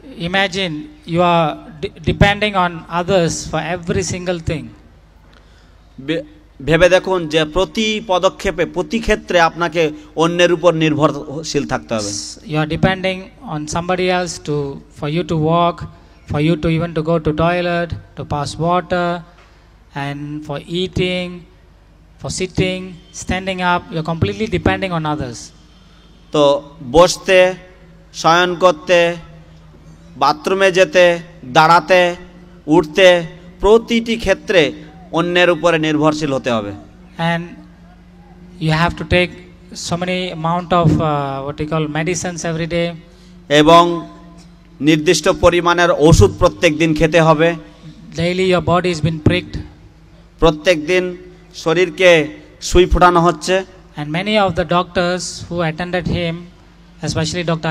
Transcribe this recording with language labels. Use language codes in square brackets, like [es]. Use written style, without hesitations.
[en] Imagine you are depending on others for every single thing. [bn] ভেবে দেখুন যে প্রতি পদক্ষেপে, প্রতি ক্ষেত্রে আপনাকে অন্যের উপর নির্ভরশীল থাকতে হবে। [en] You are depending on somebody else for you to walk, for you to even to go to toilet, to pass water, and for eating, for sitting, standing up. You are completely depending on others. [bn] তো বসতে, শয়ন করতে, বাথরুমে যেতে, দাঁড়াতে, উঠতে, প্রতিটি ক্ষেত্রে অন্যের উপরে নির্ভরশীল হতে হবে। [en] And you have to take so many amount of what you call medicines every day. [bn] এবং নির্দিষ্ট পরিমাণের ওষুধ প্রত্যেক দিন খেতে হবে। [en] Daily your body has been pricked. [bn] প্রত্যেক দিন শরীরকে সুই ফোটানো হচ্ছে। [en] And many of the doctors who attended him, especially Dr.